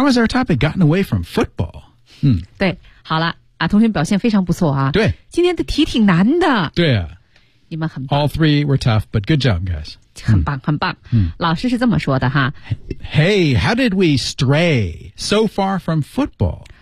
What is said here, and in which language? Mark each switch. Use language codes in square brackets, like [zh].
[en] How has our topic gotten away from football? [zh] 嗯，对，好了啊，同学表现非常不错啊。对，今天的题挺难的。对啊，你们很棒。 [en] All three were tough, but good job, guys. [zh] 很棒，很棒。嗯，老师是这么说的哈。 [en] Hey, how did we stray so far from football?